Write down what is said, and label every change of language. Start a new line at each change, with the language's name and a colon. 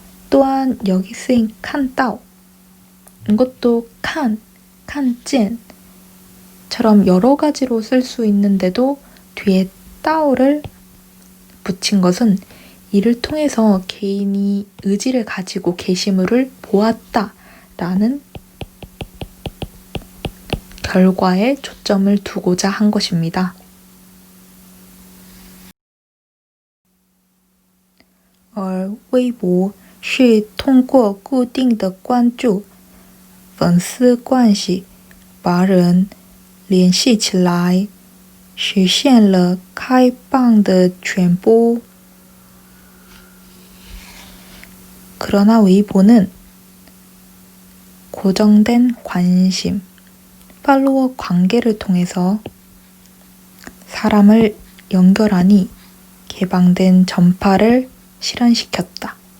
Korean: 또한 여기 쓰인 칸따오 이것도 칸见처럼 여러 가지로 쓸 수 있는데도 뒤에 따오를 붙인 것은 이를 통해서 개인이 의지를 가지고 게시물을 보았다라는 결과에 초점을 두고자 한 것입니다.
Chinese: 而微博是通过固定的关注粉丝关系把人联系起来实现了开放的传播.
Korean: 그러나 웨이보는 고정된 관심, 팔로워 관계를 통해서 사람을 연결하니 개방된 전파를 실현시켰다.